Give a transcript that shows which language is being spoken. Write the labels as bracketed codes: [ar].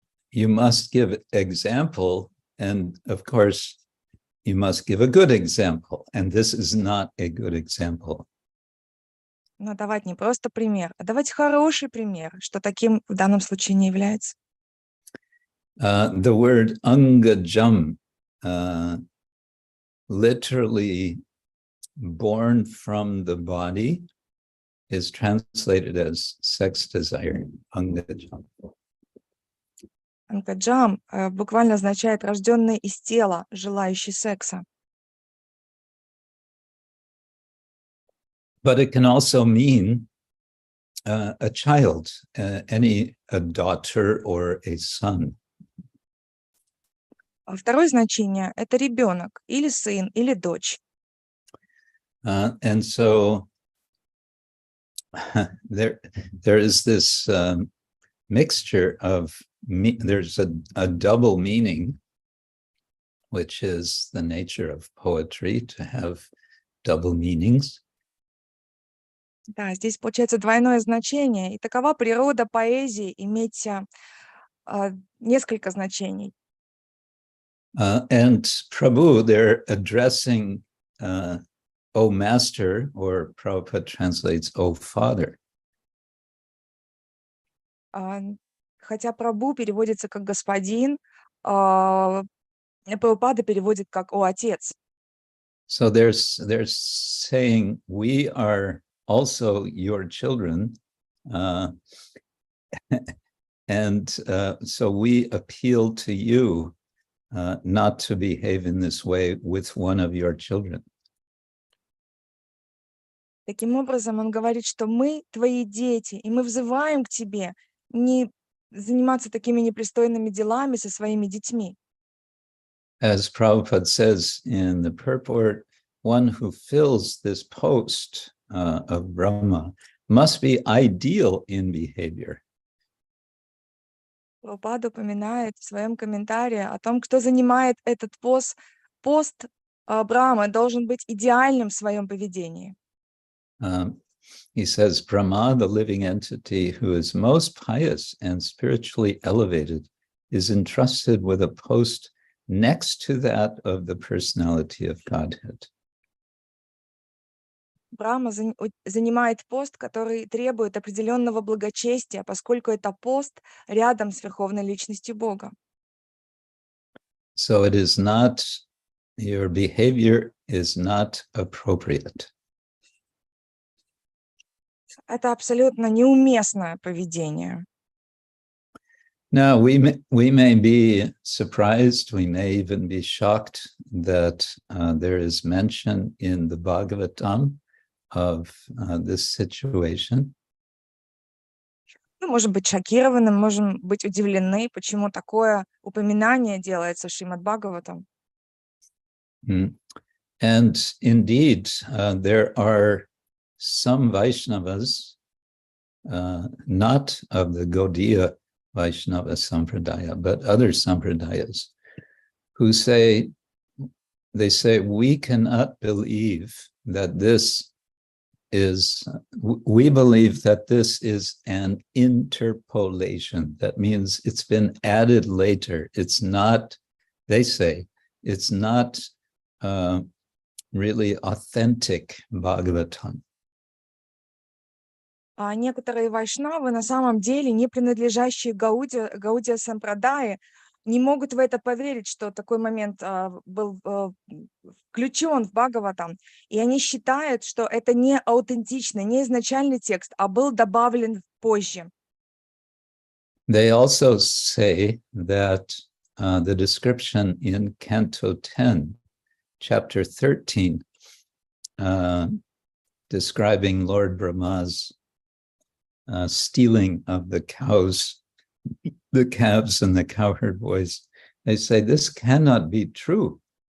[en] You must give example, and of course, you must give a good example. And this is not a good example. [ru] Но давать не просто пример, а давать хороший пример, что таким в данном случае не является. [en] The word angajam, literally born from the body, is translated as sex desire. Angajam. [ru] Ангаджам буквально означает рожденный из тела, желающий секса. [en] But it can also mean a child, a daughter or a son. [ru] Второе значение — это ребенок, или сын, или дочь. [en] And so there is this mixture of, there's a double meaning, which is the nature of poetry, to have double meanings. [ru] Да, здесь получается двойное значение, и такова природа поэзии — иметь несколько значений. [en] And Prabhu, they're addressing, O Master, or Prabhupada translates, O Father. [ru] Хотя Прабху переводится как господин, Прабхупада переводит как «О Отец». [en] So they're saying, we are also your children, and so we appeal to you not to behave in this way with one of your children. [ru] Таким образом, он говорит, что мы твои дети, и мы взываем к тебе не заниматься такими непристойными делами со своими детьми. [en] As Prabhupada says in the purport, one who fills this post of Brahma must be ideal in behavior. [ru] Прабхупада упоминает в своем комментарии о том, кто занимает этот пост Брахмы, должен быть идеальным в своем поведении. [en] He says, Brahma, the living entity who is most pious and spiritually elevated, is entrusted with a post next to that of the personality of Godhead. [ru] Брахма занимает пост, который требует определенного благочестия, поскольку это пост рядом с Верховной Личностью Бога. [en] So it is not, your behavior is not appropriate. [ru] Это абсолютно неуместное поведение. [en] Now, we may be surprised, we may even be shocked that there is mention in the Bhagavatam of this situation. [ru] Мы можем быть шокированы, можем быть удивлены, почему такое упоминание делается в Шримад Бхагаватам. [en] And indeed, there are some Vaishnavas, not of the Gaudiya Vaishnava Sampradaya, but other Sampradayas, who say, they say, we cannot believe that this is, we believe that this is an interpolation. That means it's been added later. It's not, they say, it's not really authentic Bhagavatam. [ru] А некоторые вайшнавы, на самом деле не принадлежащие Гаудия Сампрадае, не могут в это поверить, что такой момент был включен в Бхагаватам. И они считают, что это не аутентичный, не изначальный текст, а был добавлен позже. [en] They also say that the description in Canto 10, Chapter 13, describing Lord Brahma's stealing of the cows, the calves and the cowherd boys, they say this cannot be true.